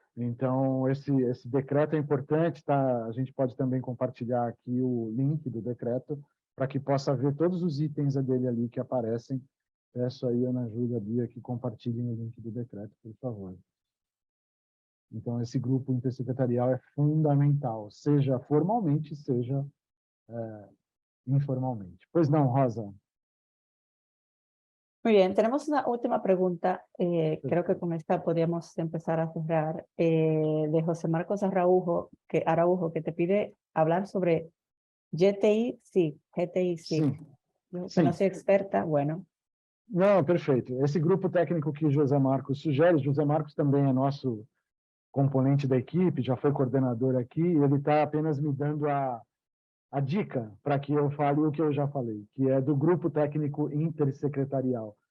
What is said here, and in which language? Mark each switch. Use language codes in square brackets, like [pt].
[pt] Então, esse decreto é importante, tá? A gente pode também compartilhar aqui o link do decreto para que possa ver todos os itens dele ali que aparecem. Peço aí a Ana Júlia, Bia, que compartilhem o link do decreto, por favor. Então, esse grupo intersecretarial é fundamental, seja formalmente, seja informalmente. Pois não, Rosa? [es] Muy bien, tenemos una última pregunta, creo que con esta podríamos empezar a cerrar, de José Marcos Araujo, que te pide hablar sobre GTI, sí, GTI, sí. [pt] Sim. [es] Yo [pt] Sim. [es] no soy experta, bueno. [pt] Não, perfeito. Esse grupo técnico que José Marcos sugere, José Marcos também é nosso componente da equipe, já foi coordenador aqui, e ele está apenas me dando a dica para que eu fale o que eu já falei, que é do grupo técnico intersecretarial.